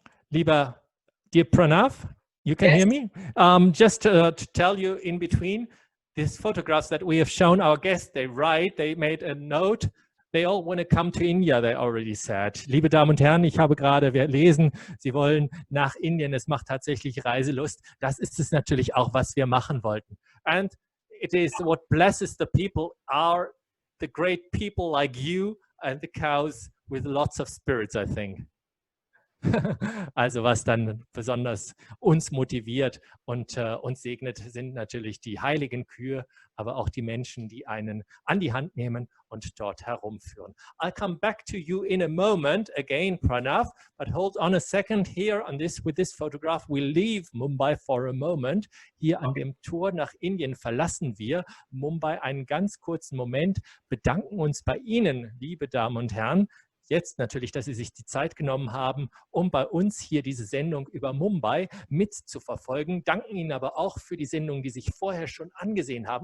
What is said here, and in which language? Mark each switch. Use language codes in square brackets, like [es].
[de] Lieber [en] dear Pranav, you can hear me? Just to tell you in between, these photographs that we have shown our guests, they made a note. They all want to come to India, they already said. [de] Liebe Damen und Herren, ich habe gerade lesen, Sie wollen nach Indien, es macht tatsächlich Reiselust. Das ist es natürlich auch, was wir machen wollten. [en] And it is what blesses the people are the great people like you and the cows with lots of spirits, I think. [de] Also was dann besonders uns motiviert und uns segnet, sind natürlich die heiligen Kühe, aber auch die Menschen, die einen an die Hand nehmen und dort herumführen. [en] I'll come back to you in a moment again, Pranav, but hold on a second here on with this photograph. We'll leave Mumbai for a moment. [de] Hier an dem Tor nach Indien verlassen wir Mumbai einen ganz kurzen Moment, bedanken uns bei Ihnen, liebe Damen und Herren, jetzt natürlich, dass Sie sich die Zeit genommen haben, um bei uns hier diese Sendung über Mumbai mitzuverfolgen. Danken Ihnen aber auch für die Sendungen, die sich vorher schon angesehen haben.